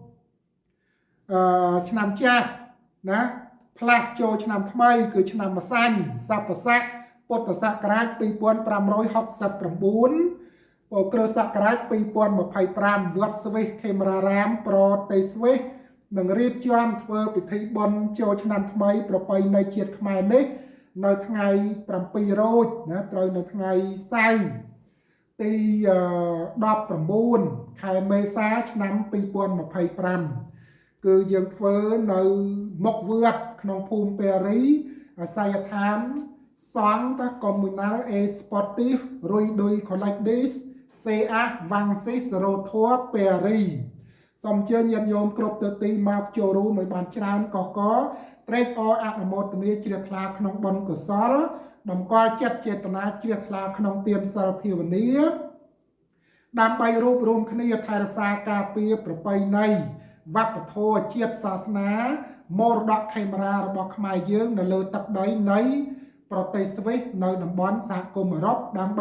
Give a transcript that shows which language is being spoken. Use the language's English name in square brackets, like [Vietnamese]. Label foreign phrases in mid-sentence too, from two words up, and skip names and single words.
[Khmer] ឆ្នាំចាស់ណាផ្លាស់ចូលឆ្នាំថ្មីគឺឆ្នាំម្សាញ់ស័ព្ទស័កពុទ្ធសករាជ2569គ្រិស្តសករាជ2025វត្តស្វេសខេមរារាមប្រទេសស្វេសនឹងរៀបចំធ្វើពិធីបុណ្យចូលឆ្នាំថ្មីប្រពៃណីជាតិខ្មែរនេះនៅថ្ងៃ7រោចណាត្រូវនៅថ្ងៃសៅរ៍ទី 19ខែមេសាឆ្នាំ2025គឺយើងធ្វើនៅមុខវត្តក្នុងភូមិពេរីអាស័យដ្ឋានសង្ឃ Communal A Sportif Rui Dui Collectis CA Vangsis Rothua Peri សូមអញ្ជើញញាតិញោមគ្រប់ទិសទីមក ចូលរួមឲ្យបានច្រើនកកត្រេកអរអនុមោទនាជ្រះថ្លាក្នុងបុណ្យកុសលតម្កល់ចិត្តចេតនាជ្រះថ្លាក្នុងទានសិលភាវនាដើម្បីរួបរวมគ្នាថែរក្សាការពារប្រពៃណីវប្បធម៌ជាតិសាសនាមរតកខេមរារបស់ខ្មែរយើងនៅលើទឹកដីនៃប្រទេសស្វេសនៅតំបន់សហគមន៍អឺរ៉ុបដើម្បី